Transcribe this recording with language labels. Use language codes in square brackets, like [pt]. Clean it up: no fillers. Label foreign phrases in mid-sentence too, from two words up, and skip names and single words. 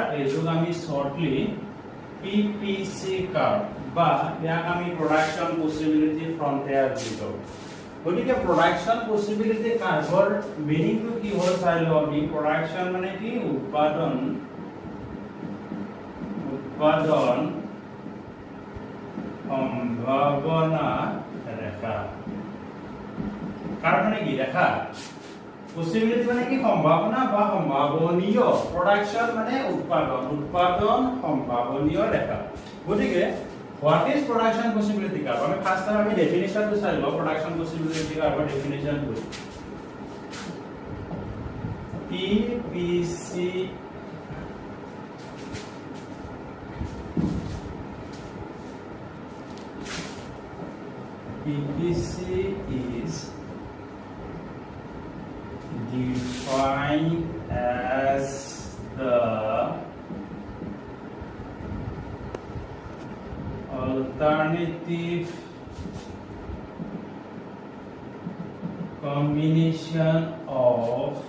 [as] এইটোক আমি [en] shortly PPC curve [as] বা ইয়াক আমি [en] production possibility frontier [as] বুলি কওঁ। গতিকে [en] production possibility curve [as] মিনিংটো কি হয় চাই লওঁ আমি। প্রোডাকশন মানে কি উৎপাদন সম্ভাৱনা ৰেখা। কার্ভ মানে কি রেখা, পসিবিলিটি মানে কি সম্ভাবনা বা সম্ভাবনীয়, প্রোডাকশন মানে উৎপাদন সম্ভাবনীয় রেখা। গতিকে [en] what is production possibility curve? [as] আমি [en] first time [as] আমি ডেফিনিশনটো চাই লওঁ। [en] production possibility curve definition PPC is defined as the alternative combination of